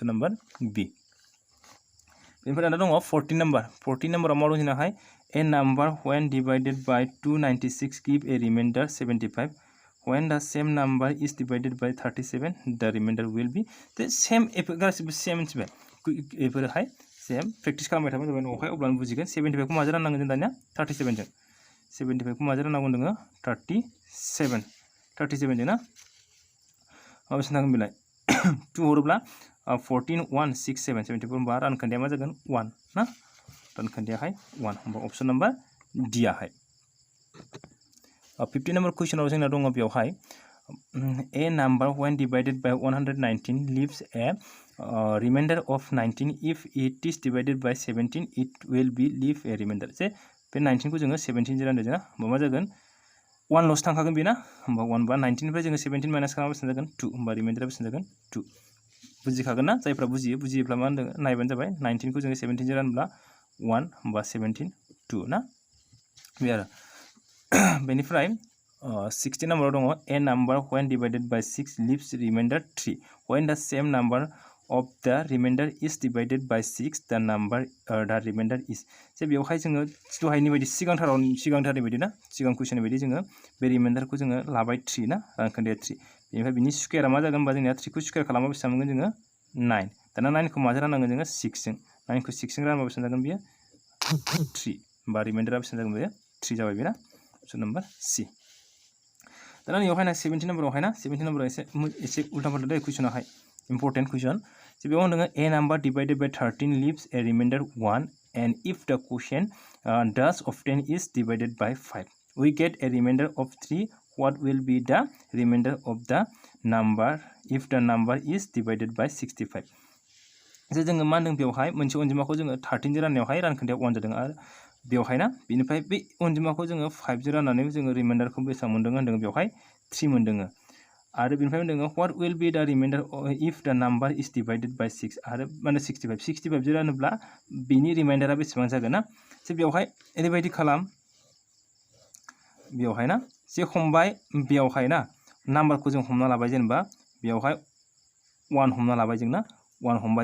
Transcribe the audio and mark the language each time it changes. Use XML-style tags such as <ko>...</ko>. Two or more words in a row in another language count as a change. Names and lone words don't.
<en>number B</en> <brx>बेनिफ्राय दाना दङ 14 नम्बराव मा दं जोंनाहाय</brx> <en>a number when divided by 296 give a remainder 75 when the same</en> <brx>number is divided by 37 the remainder will be the same गासिबो सेम मिथिबाय बेफोरहाय</brx> <en>same practice</en> <brx>खालामबाय थाबानो जाबाय न'आवहाय अब्लानो बुजिगोन 75 खौ माजों राननांगोन जों दानिया 37 जों 75 खौ माजों राननांगौ नोङो 37 जों ना माबेसे थांगोन बेलाय 2 हरोब्ला 14 1 6 7 74 होमबा रानखोन्दाया मा जागोन 1 ना रानखोन्दायाहाय 1 होमबा</brx> <en>option number D</en> <brx>आहाय 15 नम्बर क्वेश्चनाव जोंना दङ बेवहाय</brx> <en>a number when divided by 119 leaves a remainder of 19 if it is divided by 17 it will be leave a remainder</en> <brx>जे बे 19 खौ जोङो 17 जों रानदो जोंना होमबा मा जागोन 1 ल'सो थांखागोन बेना होमबा 1 बा 19 निफ्राय जोङो 17 माइनास खालामबा बेसेबां जागोन 2 होमबा रिमाइंडारा बेसेबां जागोन 2 बुजिखागोन ना जायफ्रा बुजियोब्ला मा होनदों नायबानो जाबाय 19 खौ जोङो 17 जों रानब्ला 1 होमबा 17 2 ना बे आरो बेनिफ्राय 16 नम्बराव दङ</brx> <en>a number when divided by 6 leaves remainder 3 when the same number of the remainder is</en> <brx>divided by 6 the number the remainder is जे बेवहाय जोङो दहायनि बायदि सिगांथारनि बायदि ना सिगां कुइसननि बायदि जोङो बे रिमाइंडारखौ जोङो लाबाय 3 ना रानखोन्दाया 3 बेनिफ्राय बिनि स्कुवेरा मा जागोन होनबा जोंनिया 3 खौ स्कुवेर खालामबा बेसेबां मोनगोन जोङो 9 दाना 9 खौ माजों राननांगोन जोङो 6 जों 9 खौ 6 जों रानबा बेसेबां जागोन बियो 3 बा रिमाइन्डारा बेसेबां जागोन बियो 3 जाबाय बेना</brx> <en>option number C</en> <brx>दाना बेवहाय ना 17 नम्बरावहाय ना 17 नम्बराव एसे उल्टा फाल्टा दै कुइसनाहाय</brx> <en>important question</en> <brx>जे बेयाव होनदों</brx> <en>a number divided by 13 leaves a remainder 1 and if the quotient does of 10 is divided by 5 we get a remainder of 3 what will be the remainder of the number if the number is divided by 65 जे जोङो मा होनदों बेवहाय मोनसे अनजिमाखौ जोङो 13 जों राननायावहाय रानखोन्दाया 1 जादों आरो बेवहाय ना बेनिफ्राय बे</en> <brx>अनजिमाखौ जोङो 5 जों राननानै जोङो रिमाइन्डारखौ बेसेबां मोनदों होनदों बेवहाय 3 मोनदों आरो बेनिफ्राय होनदों</brx> <en>what will be the remainder if the number is divided by 6</en> <brx>आरो माने 65 जों रानोब्ला बेनि रिमाइन्डारा बेसेबां जागोन ना जे बेवहाय ओरैबायदि खालाम बेवहाय ना जे हमबाय बेवहाय ना नाम्बारखौ जों हमना लाबाय जेनेबा बेवहाय 1 हमना लाबाय जों ना 1 हमबाय</brx>